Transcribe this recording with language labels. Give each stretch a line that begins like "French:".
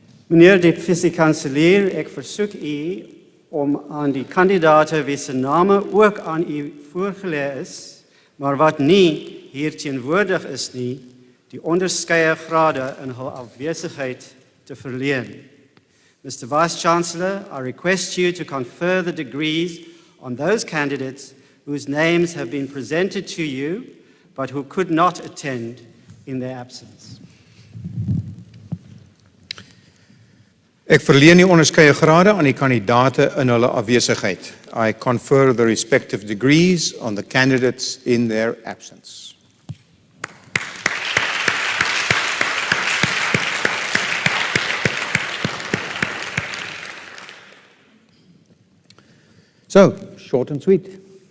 Afrikaans: Meneer de Vice-Chancellor, ek versoek u om aan die kandidaate wie se name ook aan u voorgelê is, maar wat nie hier teenwoordig is nie, die onderskeie grade in hul afwesigheid te verleen. Mr.
English: Vice-Chancellor, I request you to confer the degrees on those candidates whose names have been presented to you, but who could not attend in their absence.
Afrikaans: Ek verleen die onderskeie grade aan die kandidaate in hulle afwesigheid.
English: I confer the respective degrees on the candidates in their absence. So, short and sweet.